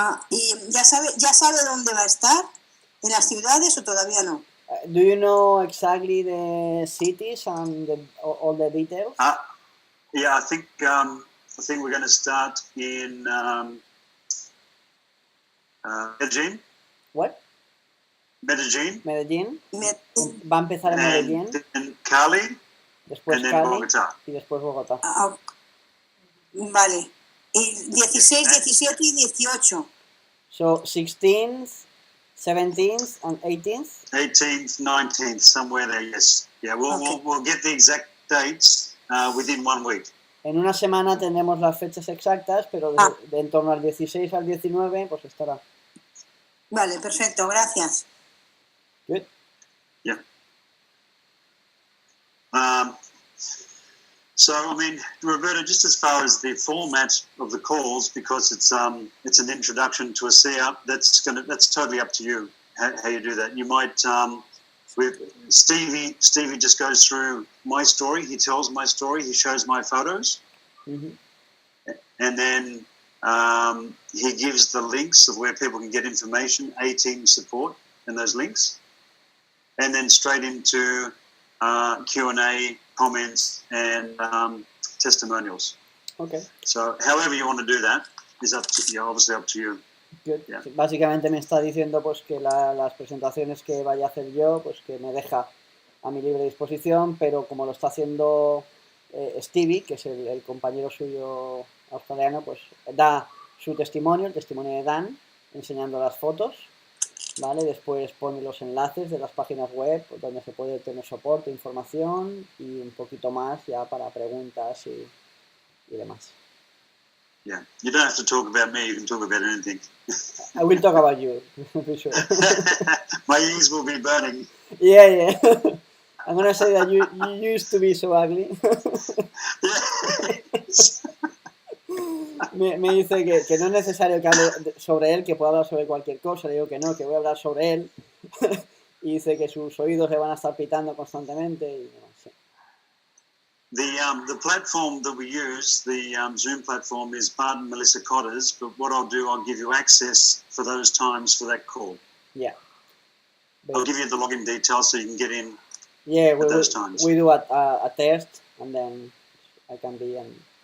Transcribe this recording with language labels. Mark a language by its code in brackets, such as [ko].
[es] ¿Y ya sabe dónde va a estar? ¿En las ciudades o todavía no? [en] Do you know exactly the cities and all the details? Yeah, I think we're going to start in Medellín. What? Medellín. [es] Va a empezar en Medellín. En Cali. Después Cali Bogotá. Y después Bogotá. Vale. Y 16, 17 y 18. [en] So 16th, 17th and 18th? 18th, 19th, somewhere there, yes. Yeah, we'll get the exact dates within 1 week. [es] En una semana tendremos las fechas exactas, pero de en torno al 16 al 19, pues estará. Vale, perfecto, gracias. [en] Good. Yeah. So, I mean, Roberto, just as far as the format of the calls, because it's an introduction to ASEA, that's totally up to you how you do that. You might with Stevie just goes through my story. He tells my story. He shows my photos, Mm-hmm. and then he gives the links of where people can get information, A-team support, and those links, and then straight into Q&A, comments, and testimonials. Okay. So, however you want to do that is obviously up to you. Good. Yeah. [es] Sí, básicamente me está diciendo pues que las presentaciones que vaya a hacer yo, pues que me deja a mi libre disposición, pero como lo está haciendo Stevie, que es el compañero suyo australiano, pues da su testimonio, el testimonio de Dan, enseñando las fotos, ¿vale? Después pone los enlaces de las páginas web donde se puede tener soporte, información y un poquito más ya para preguntas y demás. [en] Yeah, you don't have to talk about me. You can talk about anything. I will talk about you, for sure. My ears will be burning. Yeah. I'm gonna say that you used to be so ugly. [es] me dice que no es necesario que hable sobre él, que pueda hablar sobre cualquier cosa. Le digo que no, que voy a hablar sobre él. Y dice que sus oídos le van a estar pitando constantemente. Y no sé. [en] The platform that we use, the Zoom platform, is Bart and Melissa Cotter's, but what I'll do, I'll give you access for those times for that call. Yeah. I'll give you the login details so you can get in at those times. We do a test, and then I can be in.